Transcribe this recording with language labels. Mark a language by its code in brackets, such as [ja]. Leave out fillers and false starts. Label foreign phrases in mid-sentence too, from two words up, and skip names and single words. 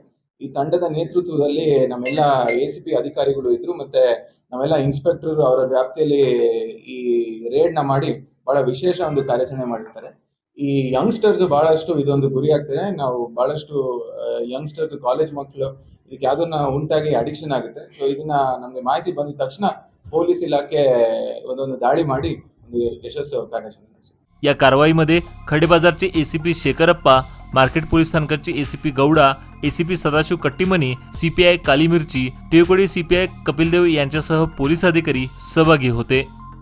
[kn] ಈ ತಂಡದ ನೇತೃತ್ವದಲ್ಲಿ ನಮ್ಮೆಲ್ಲ ACP ಅಧಿಕಾರಿಗಳು ಇದ್ರು, ಮತ್ತೆ ನಾವೆಲ್ಲ ಇನ್ಸ್ಪೆಕ್ಟರ್ ಅವರ ವ್ಯಾಪ್ತಿಯಲ್ಲಿ ಈ ರೇಡ್ ನ ಮಾಡಿ ಬಹಳ ವಿಶೇಷ ಒಂದು ಕಾರ್ಯಾಚರಣೆ ಮಾಡಿರ್ತಾರೆ. ಈ ಯಂಗ್ಸ್ಟರ್ಸ್ ಬಹಳಷ್ಟು ಇದೊಂದು ಗುರಿ ಆಗ್ತಾರೆ. ನಾವು ಬಹಳಷ್ಟು ಯಂಗ್ಸ್ಟರ್ಸ್, ಕಾಲೇಜ್ ಮಕ್ಕಳು ಇದಕ್ಕೆ ಯಾವ್ದನ್ನ ಉಂಟಾಗಿ ಅಡಿಕ್ಷನ್ ಆಗುತ್ತೆ. ಸೊ ಇದನ್ನ ನಮ್ಗೆ ಮಾಹಿತಿ ಬಂದಿದ ತಕ್ಷಣ ಪೊಲೀಸ್ ಇಲಾಖೆ ಒಂದೊಂದು ದಾಳಿ ಮಾಡಿ ಒಂದು ಯಶಸ್ಸು ಕಾರ್ಯಾಚರಣೆ ನಡೆಸಿದೆ. [mr] या कारवाईमध्ये खडेबाजारचे ACP शेखरप्पा, मार्केट पोलीस स्थानकाचे ACP गौडा, ACP सदाशिव कट्टीमनी, CPI काली मिरची, टिळकोडी CPI कपिलदेव यांच्यासह पोलीस अधिकारी सहभागी होते.